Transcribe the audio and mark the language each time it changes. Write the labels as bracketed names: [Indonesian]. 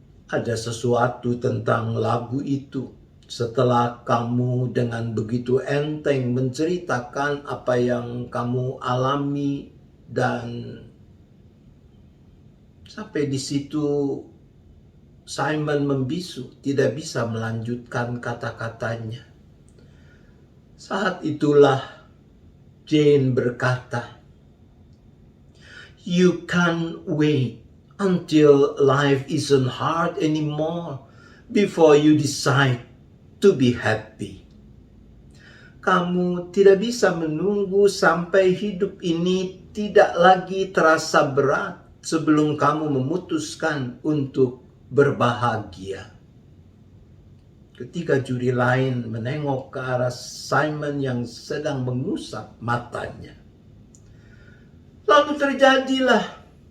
[Indonesian] Ada sesuatu tentang lagu itu setelah kamu dengan begitu enteng menceritakan apa yang kamu alami, dan sampai di situ Simon membisu, tidak bisa melanjutkan kata-katanya. Saat itulah Jane berkata, [English] "You can't wait until life isn't hard anymore before you decide to be happy." [Indonesian] Kamu tidak bisa menunggu sampai hidup ini tidak lagi terasa berat sebelum kamu memutuskan untuk berbahagia. Ketika juri lain menengok ke arah Simon yang sedang mengusap matanya, lalu terjadilah.